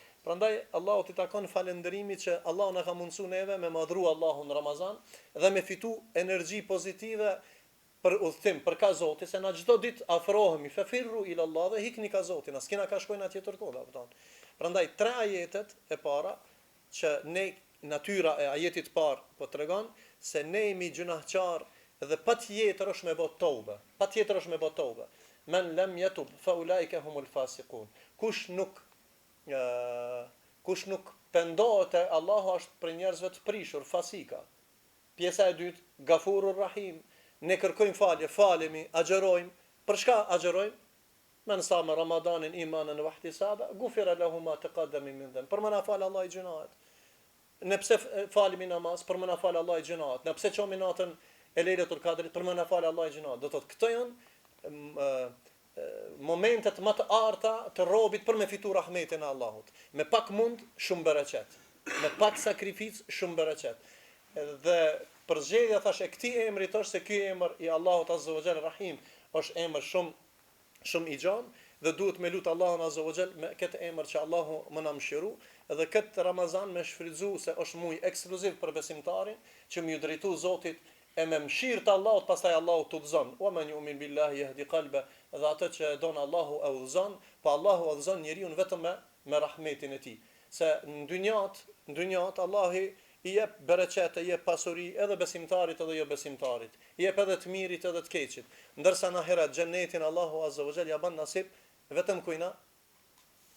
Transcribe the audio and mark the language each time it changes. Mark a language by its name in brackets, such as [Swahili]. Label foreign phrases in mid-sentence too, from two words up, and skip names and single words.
[Albanian] Prandaj Allahu t'i takon falënderimi që Allahu na ka mundsuar neve me madhru Allahun në Ramazan dhe me fitu energji pozitive për udhtim, për ka Zoti, se na çdo ditë afrohemi [Arabic] ففروا إلى الله [Albanian] dhe hikni ka Zoti, na s'kena ka shkojnë atje tërkohë, kupton. Prandaj 3 ajetet e para që ne natyra e ajetit parë po tregon se ne jemi gjunahçar dhe patjetër është me bë tobe. [Arabic] من لم يتب فأولئك هم الفاسقون. [Albanian] Kush nuk pendohet, Allahu është për njerëzve të prishur, fasika. Pjesa e dytë, [Arabic] غفور رحيم. [Albanian] Ne kërkojmë falje, falemi, agjerojmë. Për çka agjerojmë? [Arabic] من صام رمضان إيمانا واحتسابا غفر له ما تقدم من ذنب. [Albanian] Për më na fal Allah i gjunat. Ne pse falemi namaz, për më na fal Allah i gjunat. Ne pse çomi natën e Lejletul Kadrit, për më na fal Allah i gjunat. Do thotë këto janë momentet më të arta të robit për me fitu rahmetin e Allahut. Me pak mund, shumë bereqet. Me pak sakrificë, shumë bereqet. Dhe përzgjedhja thash e këtij emrit është se ky emër i Allahut [Arabic] عز وجل [Albanian] Rahim është emër shumë i gjatë dhe duhet me lut Allahun [Arabic] عز وجل [Albanian] me këtë emër që Allahu më na mëshiru, dhe këtë Ramazan me shfrytzu se është muaj ekskluziv për besimtarin që më drejtu Zotit e me mëshirë të Allahut, pastaj Allahu të udhëzon. [Arabic] ومن يؤمن بالله يهد قلبه, [Albanian] dhe atë që don Allahu e udhëzon, po Allahu udhëzon njeriu vetëm me rahmetin e tij. Se në dynjat Allahu i jep bereqet, i jep pasuri edhe besimtarit edhe jo besimtarit. I jep edhe të mirit edhe të keqit. Ndërsa në ahiret xhenetin Allahu [Arabic] عز وجل [Albanian] ja bën nasib vetëm kujna?